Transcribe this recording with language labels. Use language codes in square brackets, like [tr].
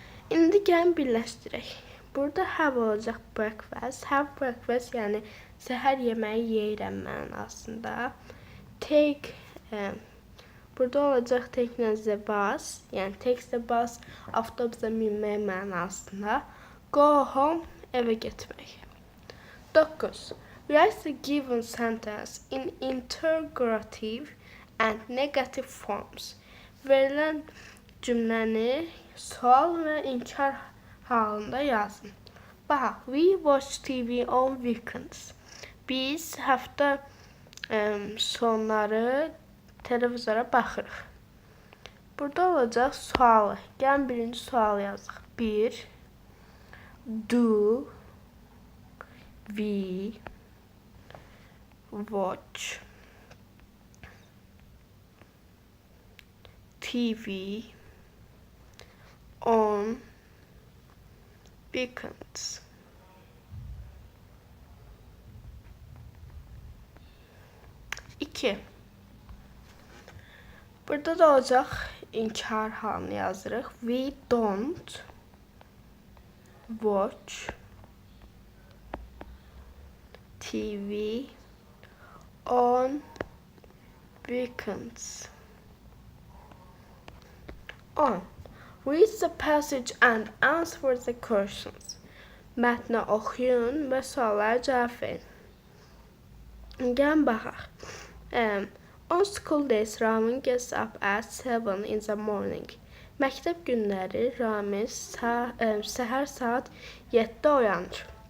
[az] İndi gəlin birləşdirək. Burada have olacaq breakfast. [en] Have breakfast [az] yəni səhər yeməyi yeyirəm mənasında. Take burada olacaq [en] take the bus, [az] yəni take the bus avtobusa minmək mənasında. [en] Go home [az] evə getmək. 9. [en] Write the given sentence in interrogative and negative forms. [az] Verilən cümləni sual və inkar halında yazın. Bax, [en] we watch TV on weekends. [az] Biz həftə sonları televizora baxırıq. Burada olacaq sualı. Gəlin birinci sual yazıq. 1. [en] Do we watch TV on weekends? [az] İki. Burada da olacaq inkar halını yazırıq. [en] We don't watch TV on weekends. 10. Read the passage and answer the questions. [az] Mətni oxuyun və suallara cavab verin. Gəlin baxaq. [en] On school days, Ramin gets up at 7 in the morning. [az] Məktəb günləri Ramiz səhər saat 7-də oyanır.